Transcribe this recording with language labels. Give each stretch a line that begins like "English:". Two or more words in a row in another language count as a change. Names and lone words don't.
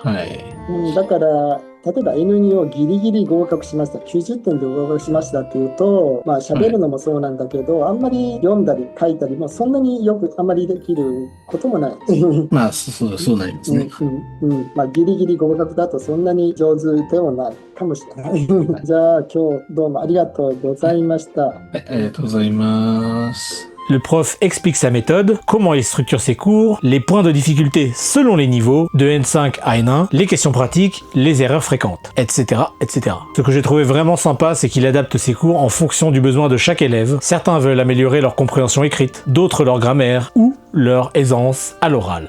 Japanese: だから例えば N2 をギリギリ合格しました、90点で合格しましたっていうと、喋るのもそうなんだけど、あんまり読んだり書いたりもそんなによくあんまりできることもない。そうなりますね。ギリギリ合格だとそんなに上手でもないかもしれない。じゃあ今日どうもありがとうございました。ありがとうございます。
French: Le prof explique sa méthode, comment il structure ses cours, les points de difficulté selon les niveaux, de N5 à N1, les questions pratiques, les erreurs fréquentes, etc., etc. Ce que j'ai trouvé vraiment sympa, c'est qu'il adapte ses cours en fonction du besoin de chaque élève. Certains veulent améliorer leur compréhension écrite, d'autres leur grammaire, ou leur aisance à l'oral.